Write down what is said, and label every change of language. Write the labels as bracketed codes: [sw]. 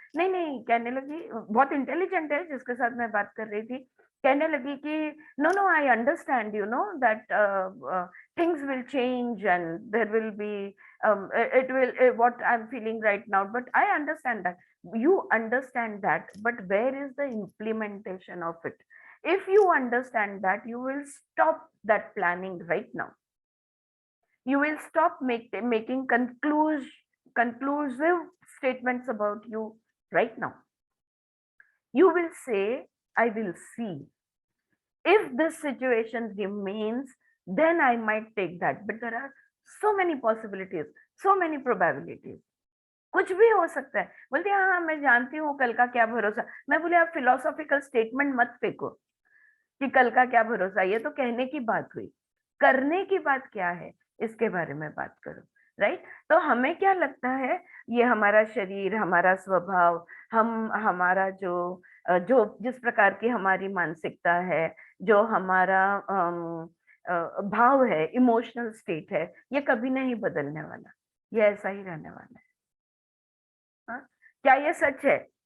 [hi] नहीं नहीं, कहने लगी, बहुत इंटेलिजेंट है जिसके साथ मैं बात कर रही थी, कहने लगी कि [en] No no I understand that things will change and there will be it will what I am feeling right now, but I understand that, you understand that, but where is the implementation of it? If you understand that, you will stop that planning right now. You will stop making conclusive statements about you right now. You will say, I will see. If this situation remains, then I might take that. But there are so many possibilities, so many probabilities. [hi] कुछ भी हो सकता है। बोलते हैं हाँ मैं जानती हूँ, कल का क्या भरोसा। मैं बोले आप फिलोसॉफिकल स्टेटमेंट मत फेंको कि कल का क्या भरोसा, ये तो कहने की बात हुई, करने की बात क्या है इसके बारे में बात करो, राइट? तो हमें क्या लगता है, ये हमारा शरीर, हमारा स्वभाव, हमारा जो जिस प्रकार की हमारी मानसिकता है, जो हमारा भाव है, इमोशनल स्टेट है, ये कभी नहीं बदलने वाला, ये ऐसा ही रहने वाला है। हाँ? क्या ये सच है?